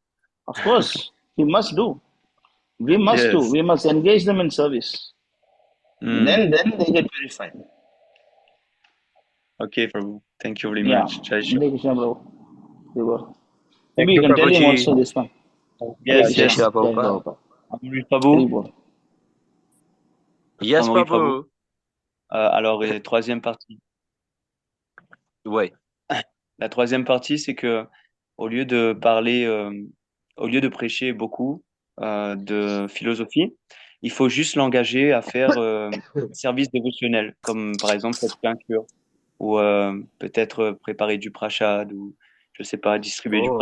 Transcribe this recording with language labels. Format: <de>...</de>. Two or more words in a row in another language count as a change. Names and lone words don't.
<en>Of course, he must do. We must do. Yes. We must engage them in service. Mm. Then they get purified. Okay, Prabhu. Thank you very Yeah. much. Jai Shri. Hare Krishna, Prabhu. Thank Maybe you you, can tell him Prabhuji. also this one. Hare Yes, Krishna. yes. Jai Prabhupada. Prabhupada. Amri Prabhu. Hare Bol. Yes, Amri Prabhu.</en> <fr>Alors, troisième partie. Ouais. La troisième partie, c'est que au lieu de parler, au lieu de prêcher beaucoup de philosophie, il faut juste l'engager à faire un service dévotionnel, comme par exemple cette peinture, ou peut-être préparer du prashad, ou je sais pas, distribuer du</fr>